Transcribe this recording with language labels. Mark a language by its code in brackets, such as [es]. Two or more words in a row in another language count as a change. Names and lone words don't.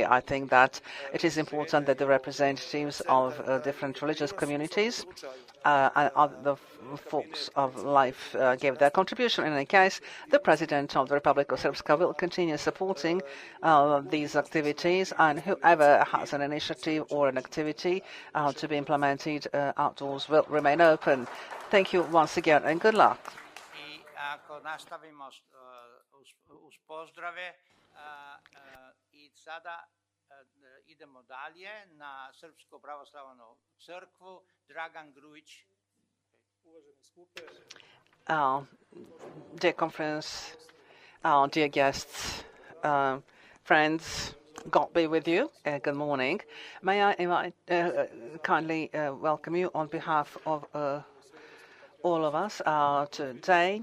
[en] I think that it is important that the representatives of different religious communities and other folks of life give their contribution. In any case, the President of the Republic of Srpska will continue supporting these activities, and whoever has an initiative or an activity to be implemented outdoors will remain open. Thank you once again, and good luck. [sr] Ako nastavimo uz pozdrave i sada idemo dalje na Srpsku pravoslavnu crkvu. Dragan Grujić. [en] Dear conference, dear guests, friends, God be with you. Good morning. May I kindly welcome you on behalf of all of us today.